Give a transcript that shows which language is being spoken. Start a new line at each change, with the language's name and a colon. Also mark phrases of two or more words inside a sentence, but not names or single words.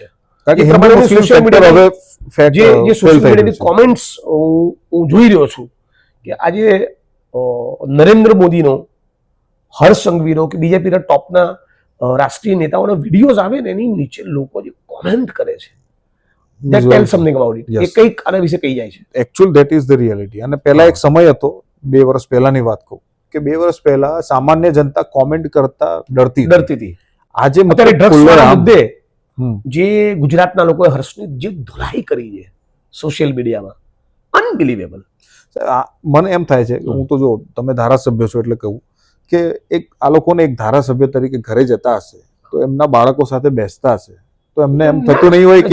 Gujarati: કારણ કે
English: social media
Gujarati: હવે જે
English: social media-ની
Gujarati: કોમેન્ટ્સ હું જોઈ રહ્યો છું કે આજે નરેન્દ્ર મોદીનો, હર્ષ સંઘવીનો કે બીજેપીના ટોપના રાષ્ટ્રીય નેતાઓના વિડીયોઝ આવે ને એની નીચે લોકો જે કોમેન્ટ કરે છે,
English: that tells something about it.
Gujarati: એ કંઈક આના વિશે કહી જાય છે.
English: Actually that is the reality.
Gujarati: અને પહેલા એક સમય હતો, 2 વર્ષ પહેલાની વાત કહું કે 2 વર્ષ પહેલા સામાન્ય જનતા કોમેન્ટ કરતા ડરતી હતી. આજે ડ્રગ્સના મુદ્દે જે ગુજરાતના લોકોએ હર્ષની જે ધુલાઈ કરી છે
English: social media-માં,
Gujarati: અનબિલીવેબલ. મને એમ થાય છે, હું તો જો તમે ધારાસભ્ય છો એટલે કહું કે આ લોકોને એક ધારાસભ્ય તરીકે ઘરે જતા હશે તો એમના બાળકો સાથે બેસતા હશે તો એમને એમ થતું નહીં હોય કે